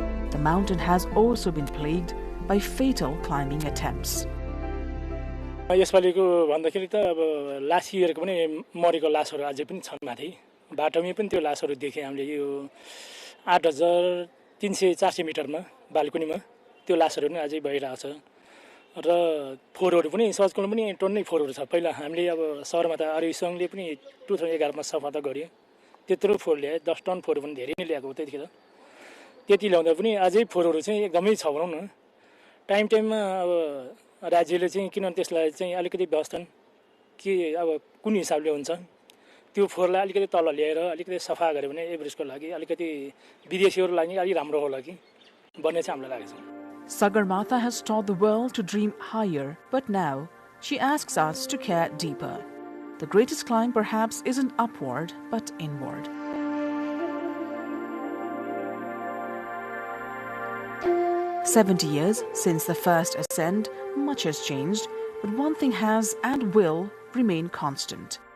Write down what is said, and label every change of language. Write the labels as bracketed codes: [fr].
[en] The mountain has also been plagued by fatal climbing attempts. [ne] यसपालिको भन्दाखेरि त अब last इयरको पनि मरेको लासहरू अझै पनि छन् माथि बाटोमै पनि त्यो लासहरू देखे हामीले यो 8300-400 मिटरमा बालकुनीमा त्यो लासहरू पनि अझै भइरहेछ र फोहोरहरू पनि सजकल पनि टन्नै फोहोरहरू छ. पहिला हामीले अब शहरमा त अरू सङ्घले पनि 2011 मा सफा त गर्यो त्यत्रो फोहोर ल्याए 10 टन फोहोर पनि धेरै नै ल्याएको त्यतिखेर त्यति ल्याउँदा पनि अझै फोहोरहरू चाहिँ एकदमै छ भनौँ न। टाइममा अब राज्यले चाहिँ किन त्यसलाई चाहिँ अलिकति व्यवस्थापन के अब कुन हिसाबले हुन्छ त्यो फोहोरलाई अलिकति तल ल्याएर अलिकति सफा गर्यो भने एभरेजको लागि अलिकति विदेशीहरुको लागि अलि राम्रो होला कि भन्ने चाहिँ हामीलाई लागेको छ। [en] Sagarmatha has taught the world to dream higher, but now she asks us to care deeper. The greatest climb perhaps isn't upward, but inward. "70 years since the first ascent, much has changed, but one thing has and will remain constant.